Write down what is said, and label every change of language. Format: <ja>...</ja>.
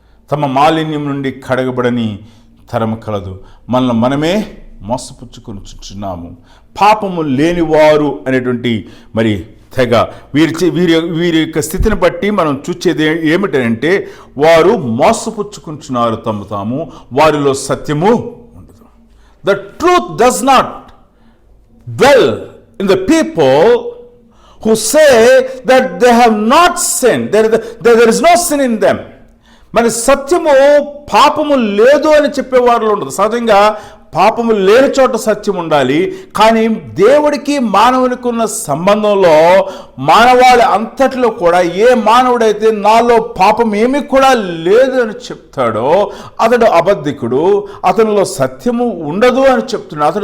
<te>తమ మాలిన్యం నుండి కడగబడని తరము కలదు. మనల్ని మనమే మోసపుచ్చుకొని చున్నాము. పాపము లేనివారు అనేటువంటి మరి తెగ వీరి యొక్క స్థితిని బట్టి మనం చూసేది ఏమిటంటే వారు మోసపుచ్చుకుంటున్నారు తాము. వారిలో సత్యము ఉండదు.</te> <en>The truth does not dwell in the people who say that they have not sinned. There is no sin in them.</en> <te>మరి సత్యము పాపము లేదు అని చెప్పేవారిలో ఉండదు. సహజంగా పాపము లేని చోట సత్యం ఉండాలి. కానీ దేవుడికి మానవునికి ఉన్న సంబంధంలో మానవాళి అంతటిలో కూడా ఏ మానవుడైతే నాలో పాపం ఏమీ కూడా లేదు అని చెప్తాడో అతడు అబద్ధికుడు, అతనిలో సత్యము ఉండదు అని చెప్తున్నాడు.</te>